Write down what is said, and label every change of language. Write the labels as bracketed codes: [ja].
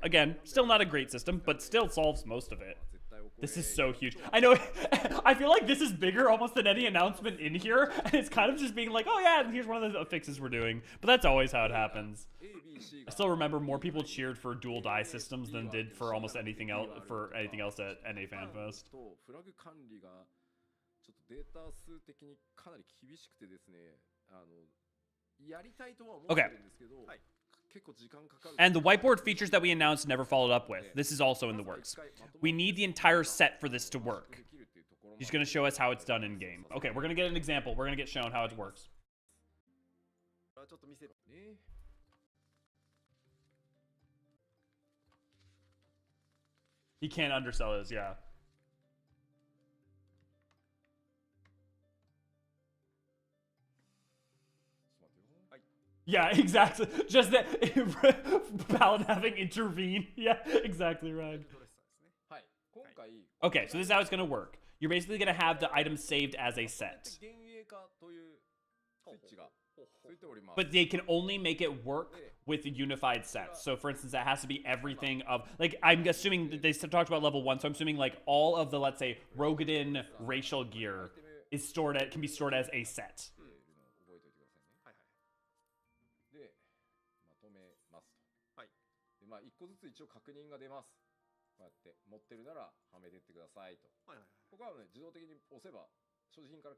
[en] Again, still not a great system, but still solves most of it. This is so huge. I know, I feel like this is bigger almost than any announcement in here, and it's kind of just being like, oh yeah, here's one of the fixes we're doing. But that's always how it happens. I still remember more people cheered for dual die systems than did for almost anything else at NA FanFest. [ja] とフラグ管理がちょっとデータ数的にかなり厳しくてですね、やりたいとは思ってるんですけど、結構時間かかる。 [en] And the whiteboard features that we announced never followed up with. This is also in the works. We need the entire set for this to work. He's going to show us how it's done in game. Okay, we're going to get an example. We're going to get shown how it works. [ja] ちょっと見せて。ね [en] He can't undersell his, yeah. Yeah, exactly. Just that Paladin having intervened. Yeah, exactly right. [ja] はい、今回 [en] Okay, so this is how it's going to work. You're basically going to have the items saved as a set. [ja] 幻影化というスイッチがついております。 [en] But they can only make it work with unified sets. So for instance, that has to be everything of, like, I'm assuming that they talked about level 1, so I'm assuming like all of the, let's say, Rogadin racial gear is can be stored as a set. [ja] 覚えておいてくださいね。はいはい。で、まとめますと。はい。で、まあ、1個ずつ一応確認が出ます。こうやって持ってるならはめてってくださいと。はいはいはい。ここはね、自動的に押せば所持品から